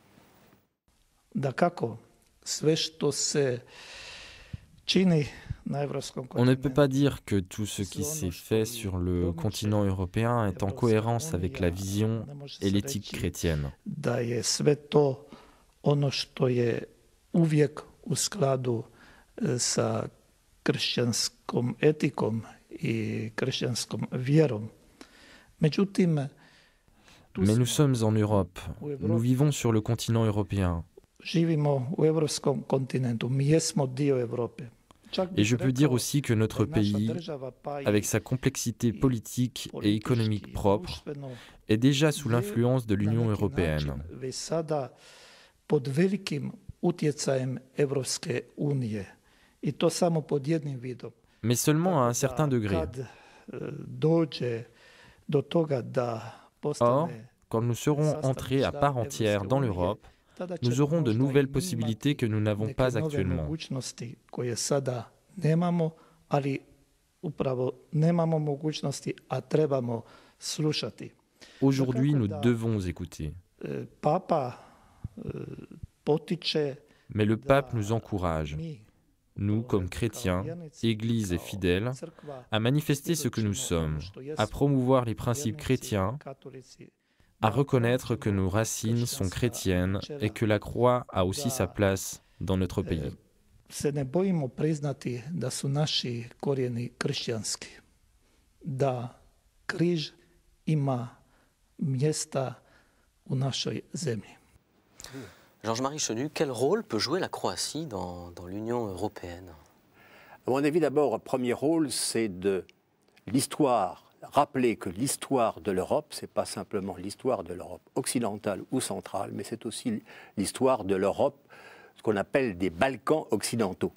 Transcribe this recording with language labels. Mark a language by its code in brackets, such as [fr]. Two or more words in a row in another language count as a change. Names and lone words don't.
[fr] On ne peut pas dire que tout ce qui s'est fait sur le continent européen est en cohérence avec la vision et l'éthique chrétienne. [hr] uvijek u skladu sa kršćanskom etikom i kršćanskom vjerom. Međutim, [fr] Mais nous sommes en Europe, nous vivons sur le continent européen. [hr] živimo u evropskom kontinentu, mi jesmo dio Europe. [fr] Et je peux dire aussi que notre pays, avec sa complexité politique et économique propre, est déjà sous l'influence de l'Union européenne. [hr] Već sada pod velikim utjecajem Evropske unije. I to samo pod jednim vidom. [fr] Mais seulement à un certain degré. [hr] Kad dođe do toga da Or, postane [fr] quand nous serons entrés à part entière dans l'Europe, nous aurons de nouvelles possibilités que nous n'avons pas actuellement. [hr] mogućnosti koje sada nemamo, ali upravo nemamo mogućnosti, a trebamo slušati. [fr] Aujourd'hui, nous devons écouter. [hr] Papa potiče [fr] Mais le pape nous encourage, nous comme chrétiens, Église et fidèles, à manifester ce que nous sommes, à promouvoir les principes chrétiens, à reconnaître que nos racines sont chrétiennes et que la croix a aussi sa place dans notre pays. [hr] se ne bojimo priznati da su naši korijeni kršćanski, da križ ima mjesta u našoj zemlji. [fr] Georges-Marie Chenu, quel rôle peut jouer la Croatie dans l'Union européenne? À mon avis, d'abord, le premier rôle, c'est de l'histoire. Rappeler que l'histoire de l'Europe, ce n'est pas simplement l'histoire de l'Europe occidentale ou centrale, mais c'est aussi l'histoire de l'Europe, ce qu'on appelle des Balkans occidentaux.